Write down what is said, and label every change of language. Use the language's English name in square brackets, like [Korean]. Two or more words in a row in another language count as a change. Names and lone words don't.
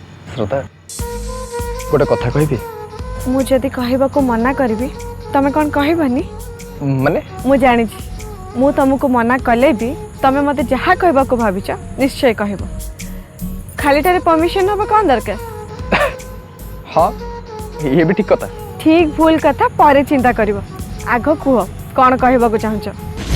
[Odia] ଶ୍ରଦ୍ଧା ଗୋଟେ କଥା କହବି ମୁଁ ଯଦି କହିବାକୁ ମନା କରିବି ତମେ କ'ଣ କହିବନି? माने ମୁଁ ଜାଣିଛି ମୁଁ ତମକୁ ମନା କଲେ ବି ତମେ ମୋତେ ଯାହା କହିବାକୁ ଭାବିଛ ନିଶ୍ଚୟ କହିବ। ଖାଲିଟାରେ ପରମିଶନ ହବ କ'ଣ ଦରକାର? [Hindi] हाँ ये भी ठीक कथा। [Odia] ଠିକ ଭୁଲ କଥା ପରେ ଚିନ୍ତା କରିବ। ଆଗ କୁହ କ'ଣ କହିବାକୁ ଚାହୁଁଛ?